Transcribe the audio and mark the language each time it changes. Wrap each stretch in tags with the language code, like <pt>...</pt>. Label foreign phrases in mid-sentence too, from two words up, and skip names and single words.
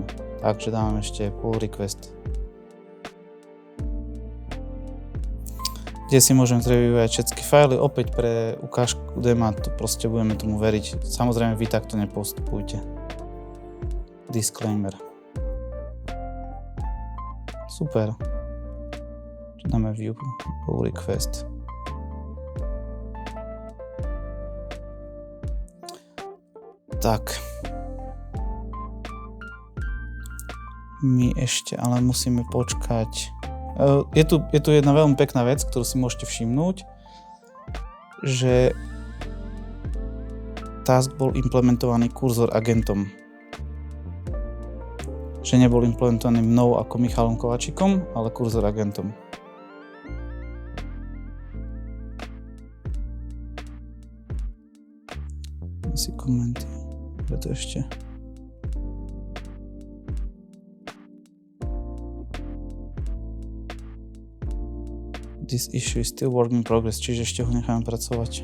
<sk>Takže dáme ešte</sk> <en>pull request.</en> <sk>Kde si môžem zreviewovať všetky fajly. Opäť pre ukážku dema to proste budeme tomu veriť. Samozrejme vy takto nepostupujte. Disclaimer. Super. Dáme</sk> <en>view pull request.</en> <sk>Tak. My ešte ale musíme počkať. Je tu jedna veľmi pekná vec, ktorú si môžete všimnúť, že task bol implementovaný kurzor agentom. Že nebol implementovaný mnou ako Michalom Kovačikom, ale kurzor agentom. Si komenty. Preto ešte.</sk> <en>This issue is still work in progress,</en> <sk>čiže ešte ho necháme pracovať.</sk>